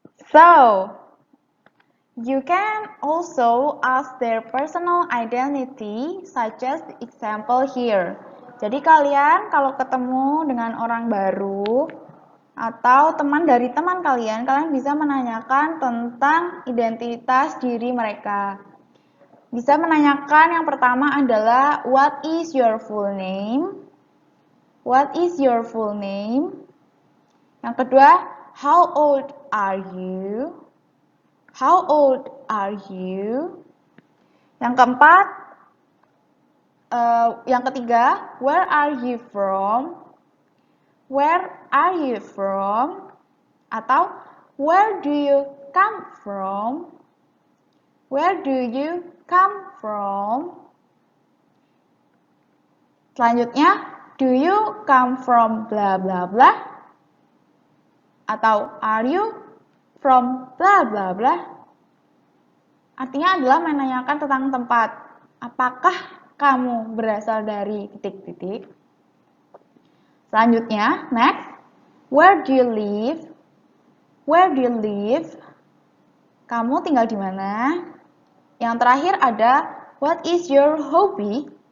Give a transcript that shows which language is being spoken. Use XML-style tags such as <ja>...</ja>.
<en>So, you can also ask their personal identity, such as the example here.</en> <id>Jadi kalian kalau ketemu dengan orang baru atau teman dari teman kalian bisa menanyakan tentang identitas diri mereka. Bisa menanyakan yang pertama adalah</id> <en>what is your full name? What is your full name?</en> <id>Yang kedua,</id> <en>how old are you? How old are you?</en> <id>Yang keempat, yang ketiga,</id> <en>where are you from? Where are you from? Atau where do you come from? Where do you come from? Selanjutnya, do you come from bla bla bla? Atau are you from bla bla bla?</en> <id>Artinya adalah menanyakan tentang tempat. Apakah kamu berasal dari titik-titik?</id> <en>Selanjutnya, next, where do you live? Where do you live?</en> <id>Kamu tinggal di mana? Yang terakhir ada</id> <en>what is your hobby?</en>